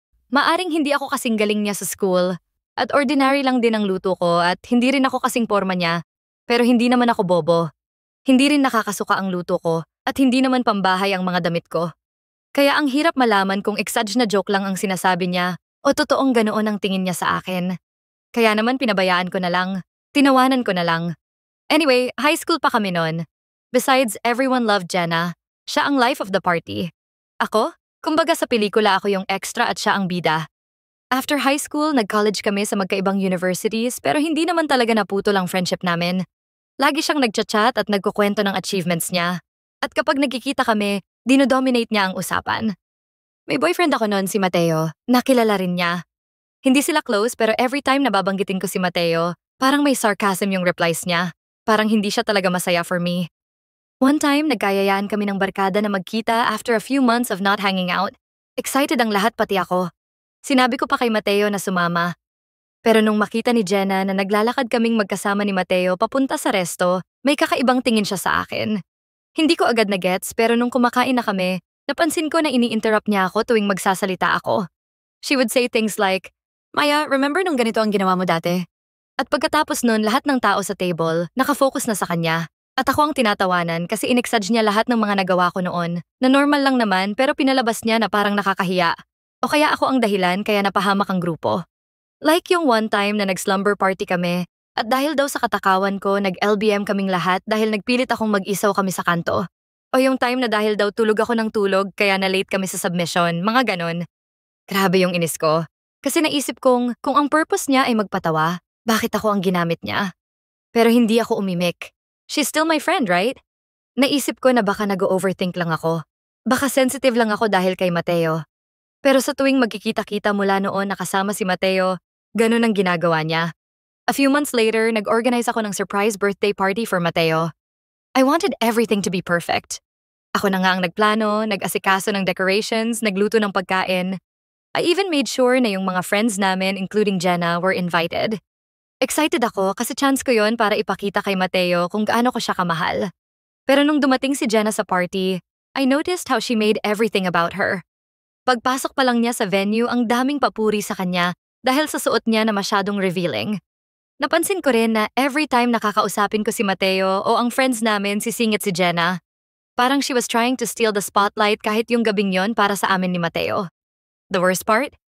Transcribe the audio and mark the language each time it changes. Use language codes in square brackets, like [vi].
[tl] Maaring hindi ako kasing galing niya sa school at ordinary lang din ang luto ko at hindi rin ako kasing porma niya. Pero hindi naman ako bobo. Hindi rin nakakasuka ang luto ko at hindi naman pambahay ang mga damit ko. Kaya ang hirap malaman kung exage na joke lang ang sinasabi niya o totoong ganoon ang tingin niya sa akin. Kaya naman pinabayaan ko na lang. Tinawanan ko na lang. [en] Anyway, high school [tl] pa kami noon. [en] Besides, everyone loved Jenna. [tl] Siya ang [en] life of the party. [tl] Ako? Kumbaga sa pelikula ako yung extra at siya ang bida. [en] After high school, [tl] nag-college kami sa magkaibang universities pero hindi naman talaga naputol ang friendship namin. Lagi siyang nagchat-chat at nagkukwento ng achievements niya. At kapag nagkikita kami, dinodominate niya ang usapan. May boyfriend ako noon si Mateo, nakilala rin niya. Hindi sila close pero every time nababanggitin ko si Mateo, parang may sarcasm yung replies niya. Parang hindi siya talaga masaya for me. One time, nagkayayaan kami ng barkada na magkita [en] after a few months of not hanging out. [tl] Excited ang lahat pati ako. Sinabi ko pa kay Mateo na sumama. Pero nung makita ni Jenna na naglalakad kaming magkasama ni Mateo papunta sa resto, may kakaibang tingin siya sa akin. Hindi ko agad na-gets pero nung kumakain na kami, napansin ko na ini-interrupt niya ako tuwing magsasalita ako. [en] She would say things like, "Maya, remember [tl] nung ganito ang ginawa mo dati?" At pagkatapos nun, lahat ng tao sa table, nakafocus na sa kanya. At ako ang tinatawanan kasi inexage niya lahat ng mga nagawa ko noon, na normal lang naman pero pinalabas niya na parang nakakahiya. O kaya ako ang dahilan kaya napahamak ang grupo. Like yung one time na nag-slumber party kami, at dahil daw sa katakawan ko, nag-LBM kaming lahat dahil nagpilit akong mag-isaw kami sa kanto. O yung time na dahil daw tulog ako ng tulog kaya na-late kami sa submission, mga ganon. Grabe yung inis ko. Kasi naisip kong kung ang purpose niya ay magpatawa, bakit ako ang ginamit niya? Pero hindi ako umimik. [en] She's still my friend, right? [tl] Naisip ko na baka nag-overthink lang ako. Baka sensitive lang ako dahil kay Mateo. Pero sa tuwing magkikita-kita mula noon nakasama si Mateo, ganun ang ginagawa niya. [en] A few months later, [tl] nag-organize ako ng [en] surprise birthday party for Mateo. I wanted everything to be perfect. [tl] Ako na nga ang nagplano, nag-asikaso ng decorations, nagluto ng pagkain. [en] I even made sure [tl] na yung mga [en] friends namin, including Jenna, were invited. [tl] Excited ako kasi chance ko yon para ipakita kay Mateo kung gaano ko siya kamahal. Pero nung dumating si Jenna sa party, [en] I noticed how she made everything about her. [tl] Pagpasok pa lang niya sa venue, ang daming papuri sa kanya dahil sa suot niya na masyadong revealing. Napansin ko rin na every time nakakausapin ko si Mateo o ang friends namin sisingit si Jenna, parang [en] she was trying to steal the spotlight [tl] kahit yung gabing yon para sa amin ni Mateo. [en] The worst part?